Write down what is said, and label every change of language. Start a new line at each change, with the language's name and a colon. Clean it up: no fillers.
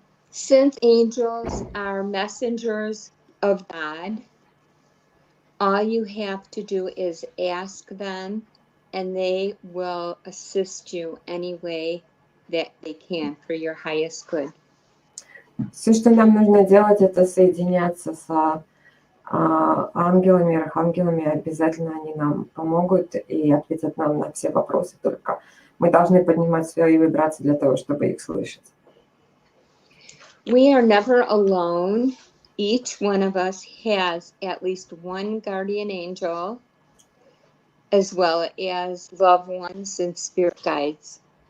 English: Since angels are messengers of God, all you have to do is ask them, and they will assist you any way that they can for your highest good.
Russian: Все, что нам нужно делать, это соединяться с ангелами, архангелами. Обязательно они нам помогут и ответят нам на все вопросы. Только мы должны поднимать свои вибрации для того, чтобы их слышать.
English: We are never alone. Each one of us has at least one guardian angel, as well as loved ones and spirit guides.